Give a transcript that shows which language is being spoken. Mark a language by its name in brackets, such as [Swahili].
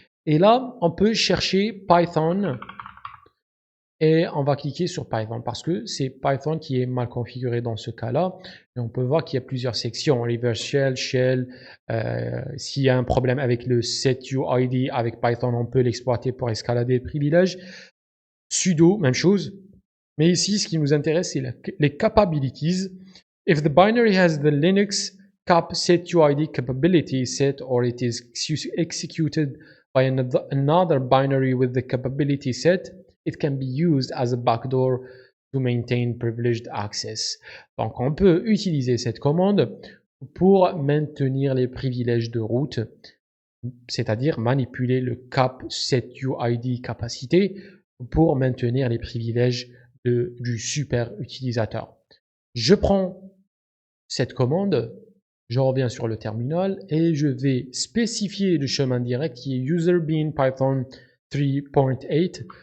[French] Et là, on peut chercher Python et on va cliquer sur Python parce que c'est Python qui est mal configuré dans ce cas-là. Et on peut voir qu'il y a plusieurs sections, reverse shell, shell. S'il y a un problème avec le setuid avec Python, on peut l'exploiter pour escalader le privilège. Sudo, même chose. Mais ici, ce qui nous intéresse, c'est les capabilities. [English] If the binary has the Linux cap setuid capability set or it is executed by another binary with the capability set, it can be used as a backdoor to maintain privileged access. [French] Donc, on peut utiliser cette commande pour maintenir les privilèges de route, c'est-à-dire manipuler le cap setuid capacité pour maintenir les privilèges du super utilisateur. Je prends cette commande, je reviens sur le terminal et je vais spécifier le chemin direct qui est user bin python 3.8.